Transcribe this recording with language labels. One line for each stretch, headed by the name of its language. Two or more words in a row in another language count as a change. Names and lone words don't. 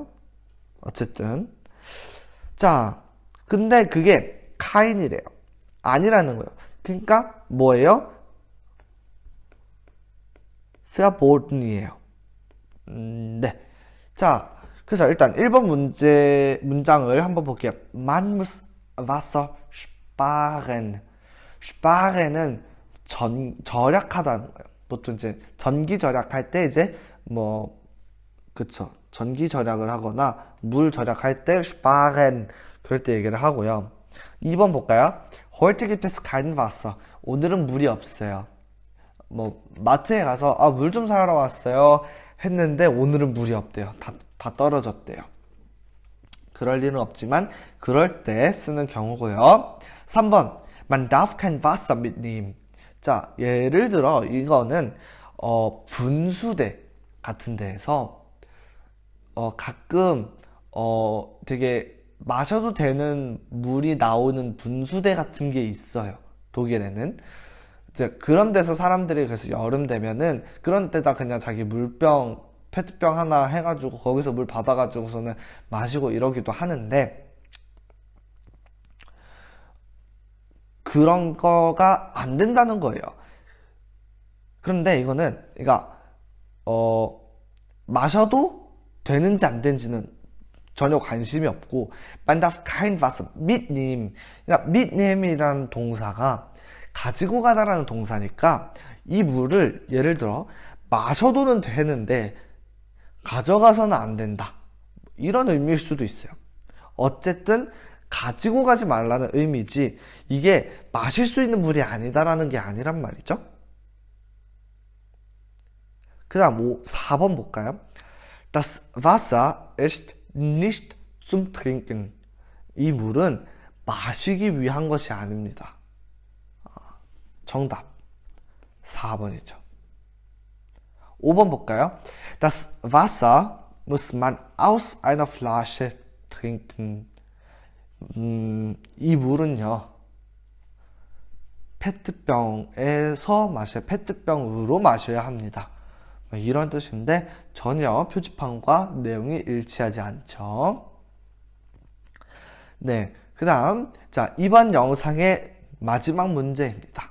Korean: 어쨌든 자, 근데 그게 카인이래요. 아니라는 거예요. 그러니까 뭐예요? verboten이에요. 네. 자, 그래서 일단 1번 문장을 한번 볼게요.
German: Man muss Wasser sparen.
Korean: sparen은 절약하다는 거예요. 보통 이제 전기 절약할 때 그쵸. 전기 절약을 하거나 물 절약할 때 sparen 그럴 때 얘기를 하고요. 2번 볼까요?
German: Heute gibt es kein Wasser.
Korean: 오늘은 물이 없어요. 뭐 마트에 가서 물 좀 사러 왔어요 했는데 오늘은 물이 없대요. 다 떨어졌대요. 그럴 리는 없지만 그럴 때 쓰는 경우고요.
German: 3번 Man darf kein Wasser mitnehmen.
Korean: 자, 예를 들어 이거는 분수대 같은 데에서 가끔 되게 마셔도 되는 물이 나오는 분수대 같은 게 있어요. 독일에는. 이제 그런 데서 사람들이 그래서 여름 되면은 그런 데다 그냥 자기 물병, 페트병 하나 해가지고 거기서 물 받아가지고서는 마시고 이러기도 하는데 그런 거가 안 된다는 거예요. 그런데 이거는 그러니까 마셔도 되는지 안 되는지는 전혀 관심이 없고
German: Man darf kein Wasser mitnehmen.
Korean: 그러니까 mitnehmen이라는 동사가 가지고 가다라는 동사니까 이 물을 예를 들어 마셔도는 되는데 가져가서는 안 된다. 이런 의미일 수도 있어요. 어쨌든 가지고 가지 말라는 의미지 이게 마실 수 있는 물이 아니다라는 게 아니란 말이죠. 그 다음 4번 볼까요?
German: Das Wasser ist nicht zum Trinken.
Korean: 이 물은 마시기 위한 것이 아닙니다. 정답 4번이죠. 5번 볼까요?
German: Das Wasser muss man aus einer Flasche trinken.
Korean: 이 물은요 페트병에서 페트병으로 마셔야 합니다. 이런 뜻인데 전혀 표지판과 내용이 일치하지 않죠. 네, 그 다음 자 이번 영상의 마지막 문제입니다.